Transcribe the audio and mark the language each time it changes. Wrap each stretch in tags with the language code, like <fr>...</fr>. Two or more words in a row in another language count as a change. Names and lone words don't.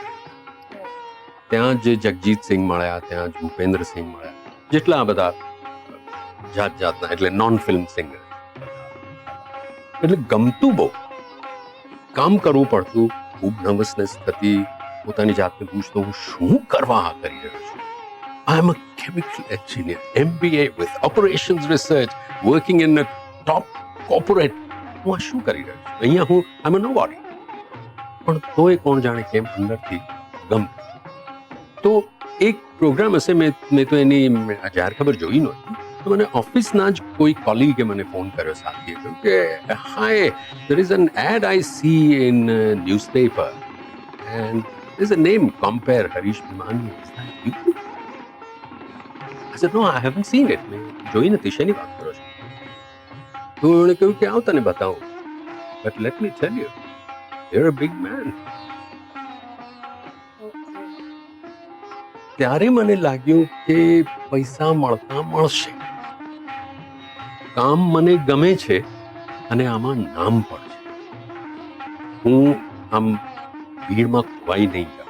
<gu>ત્યાં જ જગજીત સિંહ મળ્યા, ત્યાં જ ભૂપેન્દ્ર સિંહ મળ્યા, જેટલા બધા જાત જાતના, એટલે</gu> <en>non film singer.</en> <gu>એટલે ગમતું બહુ, કામ કરવું પડતું, ખૂબ નર્વસનેસ થતી, પોતાની જાતને પૂછતો હું શું કરવા આ કરી રહ્યો છું.</gu> <en>I am a chemical engineer, MBA with operations research, working in a top corporate.</en> <gu>હું આ શું કરી રહ્યો છું અહીંયા? હું</gu> <en>I am a nobody.</en> <gu>પણ તોય કોણ જાણે કેમ અંદરથી ગમતું. તો એક પ્રોગ્રામ હશે, મેં તો એની જાહેર ખબર જોઈ નહોતી. તો મને ઓફિસના જ કોઈ કોલિગે મને ફોન કર્યો, સાથીએ કહ્યું કે હાય,</gu> <en>there is an ad I see in newspaper and there's a name, compare Harish Bhimani. Is that you? I said, no, I haven't seen it.</en> <gu>મેં જોઈ નથી. શેની વાત કરો છો? તો એણે કહ્યું કે આવ તને બતાવું.</gu> <en>But let me tell you, you're a big man.</en> <gu>ત્યારે મને લાગ્યું કે પૈસા મળતા મળશે, કામ મને ગમે છે અને આમાં નામ પણ છે. હું આમ ભીડમાં ખોવાઈ નહીં જાઉં.</gu>